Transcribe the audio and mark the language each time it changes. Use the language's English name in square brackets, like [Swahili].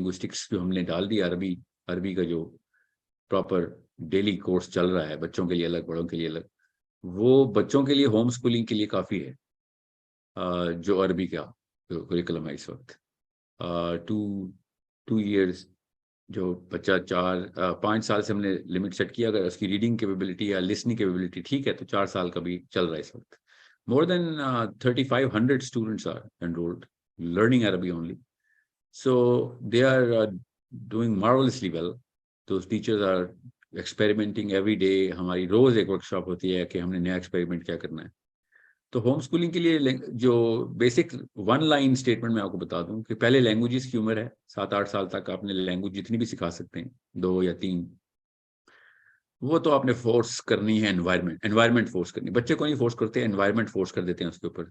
[Urdu] Linguistics جو ہم نے ڈال دی عربی کا جو پراپر ڈیلی کورس چل رہا ہے بچوں کے لیے الگ بڑوں کے لیے الگ, وہ بچوں کے لیے ہوم اسکولنگ کے لیے کافی ہے. جو عربی کا کریکولم ہے اس وقت 2 ایئرس جو بچہ 4-5 سال سے ہم نے لمٹ سیٹ کیا. اگر اس کی ریڈنگ کیپیبلٹی یا لسننگ کیپیبلٹی ٹھیک ہے تو 4 سال کا بھی چل رہا ہے اس وقت. [English] More than 3,500 students are enrolled learning Arabic only. So they are doing marvelously well. Those teachers are experimenting every day. [Urdu] ہماری روز ایک ورکشاپ ہوتی ہے کہ ہم نے نیا ایکسپیریمنٹ کیا کرنا ہے. تو ہوم اسکولنگ کے لیے جو بیسک 1 لائن اسٹیٹمنٹ میں آپ کو بتا دوں کہ پہلے لینگویجز کی عمر ہے 7-8 سال تک آپ نے لینگویج جتنی بھی سکھا سکتے ہیں 2 یا 3. وہ تو آپ نے فورس کرنی ہے انوائرمنٹ فورس کرنی. بچے کو نہیں فورس کرتے, انوائرمنٹ فورس کر دیتے ہیں اس کے اوپر.